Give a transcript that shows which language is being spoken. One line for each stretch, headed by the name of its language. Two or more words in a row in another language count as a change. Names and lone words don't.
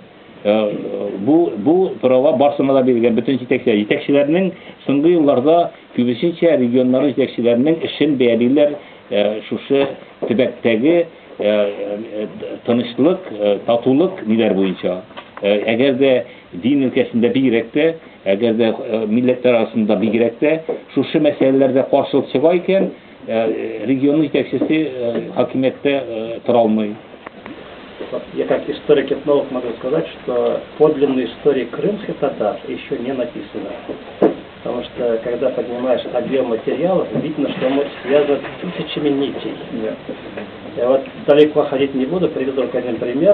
Tatar: Бу права барсына да биргән бөтен җитәкчеләрнең соңгы елларда күбесенчә регионнар җитәкчеләренең эшен бәялиләр шушы төбәктәге тынычлык, татулык ниләр буенча. Әгәр дә дин өлкәсендә бигрәк тә, әгәр дә милләтләр арасында бигрәк тә шушы мәсьәләләрдә каршылык чыга икән, регион җитәкчесе хакимияттә тора алмый.
Russian: Я как историк-этнолог могу сказать, что подлинная история крымских татар еще не написана. Потому что, когда поднимаешь объем материалов, видно, что он связан тысячами нитей. Я вот далеко ходить не буду, приведу только один пример.